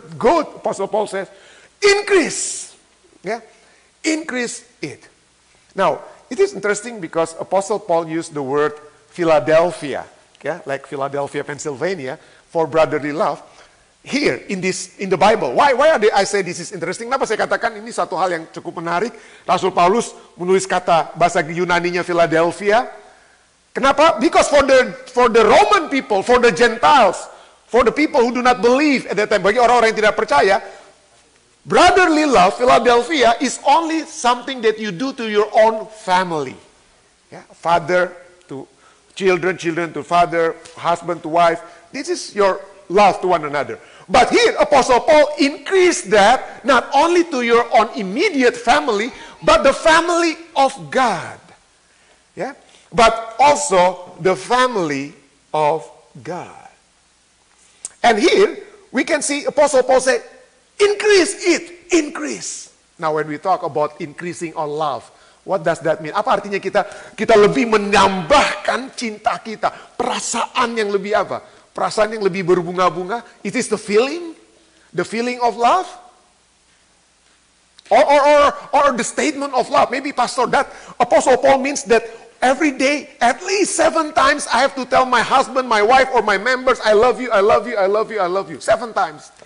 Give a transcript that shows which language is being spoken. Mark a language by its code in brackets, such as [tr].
[en] Good, Apostle Paul says. Increase. Yeah. Increase it. Now, it is interesting because Apostle Paul used the word Philadelphia, yeah, like Philadelphia, Pennsylvania, for brotherly love. Here in the Bible. Why I say this is interesting? [id] Kenapa saya katakan ini satu hal yang cukup menarik? Rasul Paulus menulis kata bahasa Yunaninya Philadelphia. Kenapa? [en] Because for the Roman people, for the Gentiles, for the people who do not believe at that time, [id] bagi orang-orang yang tidak percaya, [en] brotherly love, Philadelphia, is only something that you do to your own family. Yeah? Father to children, children to father, husband to wife. This is your love to one another. But here, Apostle Paul increased that not only to your own immediate family, but the family of God. Yeah? But also the family of God. And here, we can see Apostle Paul say, increase it, increase. Now when we talk about increasing our love, what does that mean? [id] Apa artinya kita lebih menambahkan cinta kita, perasaan yang lebih apa? Perasaan yang lebih berbunga-bunga. [en] It is the feeling of love. Or the statement of love. Maybe Pastor, that Apostle Paul means that every day, at least 7 times, I have to tell my husband, my wife, or my members, I love you, I love you, I love you, I love you. 7 times.